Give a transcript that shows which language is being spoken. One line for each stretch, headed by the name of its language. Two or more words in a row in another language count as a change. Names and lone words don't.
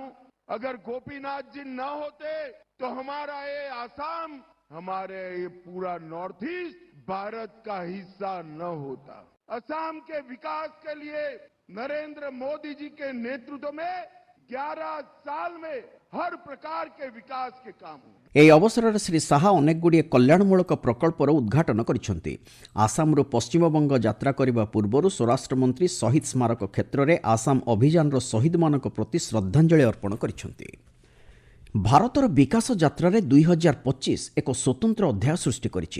Hindi: अगर गोपीनाथ जी न होते तो हमारा ये आसाम, हमारे ये पूरा नॉर्थ ईस्ट भारत का हिस्सा न होता। असम के विकास के लिए नरेंद्र मोदी जी के नेतृत्व में 11 साल में हर प्रकार के विकास के काम हुए।
Odia: ଏହି ଅବସରରେ ଶ୍ରୀ ଶାହା ଅନେକଗୁଡ଼ିଏ କଲ୍ୟାଣମୂଳକ ପ୍ରକଳ୍ପର ଉଦ୍ଘାଟନ କରିଛନ୍ତି। ଆସାମରୁ ପଶ୍ଚିମବଙ୍ଗ ଯାତ୍ରା କରିବା ପୂର୍ବରୁ ସ୍ୱରାଷ୍ଟ୍ରମନ୍ତ୍ରୀ ଶହୀଦ ସ୍ମାରକ କ୍ଷେତ୍ରରେ ଆସାମ ଅଭିଯାନର ଶହୀଦମାନଙ୍କ ପ୍ରତି ଶ୍ରଦ୍ଧାଞ୍ଜଳି ଅର୍ପଣ କରିଛନ୍ତି। ଭାରତର ବିକାଶ ଯାତ୍ରାରେ 2025 ଏକ ସ୍ୱତନ୍ତ୍ର ଅଧ୍ୟାୟ ସୃଷ୍ଟି କରିଛି।